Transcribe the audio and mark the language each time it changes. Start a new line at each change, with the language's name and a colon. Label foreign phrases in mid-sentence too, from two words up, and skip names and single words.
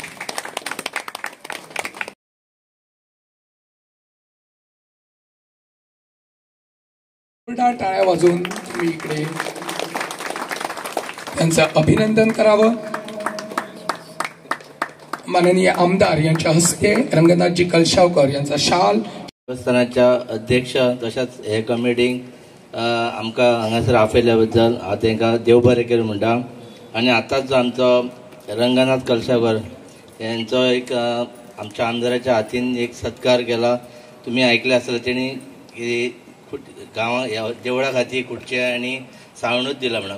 Marathi: टाळ्या वाजवून तुम्ही इकडे त्यांचं अभिनंदन करावं. माननीय आमदार यांच्या हस्ते रंगनाथजी कलशावकर यांचा शाल.
Konkani: देवस्थानाच्या अध्यक्ष तशेंच हे कमिटीक आमकां हांगासर आपयल्या बद्दल हांव तांकां देव बरें करूं म्हणटा. आनी आतांच जो आमचो रंगनाथ कलशावकर यांचो एक आमच्या आमदाराच्या हातीन एक सत्कार केला. तुमी आयकले आसतलें तेणी गांवां देवळा खातीर खुर्चे आनी सावणूच दिला म्हणून.